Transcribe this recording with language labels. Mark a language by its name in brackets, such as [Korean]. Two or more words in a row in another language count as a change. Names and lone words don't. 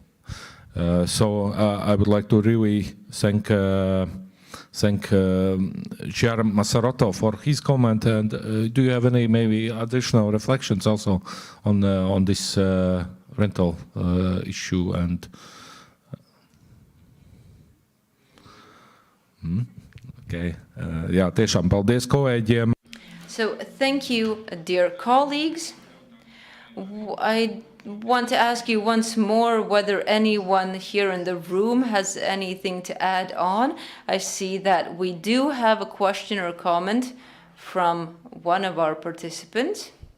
[English] So I would like to really thank Chair Masarotto for his comment. And do you have any maybe additional reflections also on this rental issue and? Okay. [Latvian] Jā, tiešām paldies kolēģiem. [English] So thank you, dear colleagues. I want to ask you once more whether anyone here in the room has anything to add on. I see that we do have a question or comment from one of our participants.